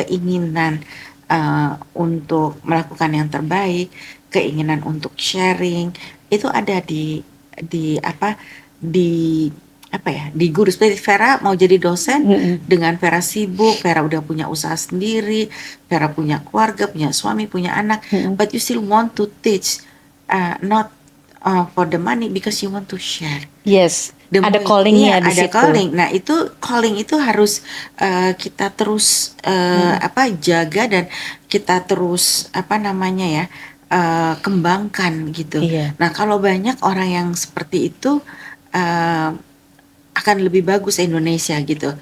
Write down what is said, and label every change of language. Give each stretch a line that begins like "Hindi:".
Indonesian: keinginan untuk melakukan yang terbaik, keinginan untuk sharing itu ada di apa di apa ya, di guru. Seperti Vera mau jadi dosen, Mm-mm. dengan Vera sibuk, Vera udah punya usaha sendiri, Vera punya keluarga, punya suami, punya anak, Mm-mm.
English: but you still want to teach, not for the money, because you want to share.
Indonesian: Yes, ada Iya, callingnya di ada situ. calling. Nah, itu calling itu harus kita terus Mm-mm. jaga, dan kita terus namanya ya, kembangkan gitu. Iya. Nah, kalau banyak orang yang seperti itu eh, akan lebih bagus Indonesia gitu.